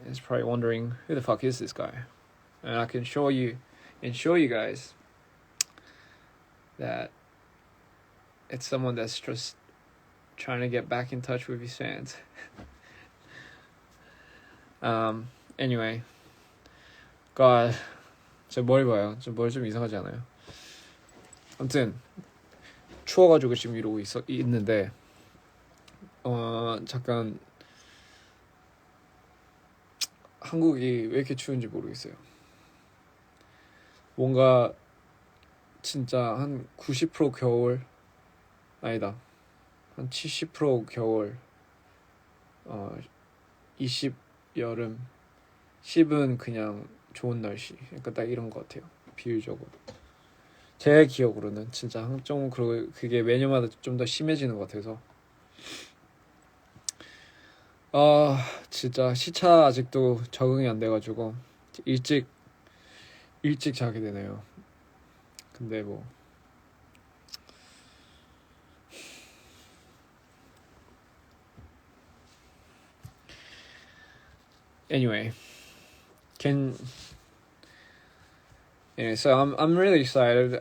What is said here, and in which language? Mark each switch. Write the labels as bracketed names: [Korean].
[English] Is probably wondering, who the fuck is this guy? And I can show you guys that it's someone that's just trying to get back in touch with his fans. Anyway, God, [Korean] 제 머리 봐요. 저 머리 좀 이상하지 않아요? 아무튼 추워가지고 지금 이러고 있는데 잠깐 한국이 왜 이렇게 추운지 모르겠어요. 뭔가 진짜 한 90% 겨울, 아니다, 한 70% 겨울, 20 여름, 10은 그냥 좋은 날씨. 약간 딱 이런 것 같아요, 비율적으로. 제 기억으로는 진짜 좀 그게 매년마다 좀 더 심해지는 것 같아서. 진짜 시차 아직도 적응이 안 돼가지고 일찍 자게 되네요. 근데 뭐 [English] anyway, so I'm really excited.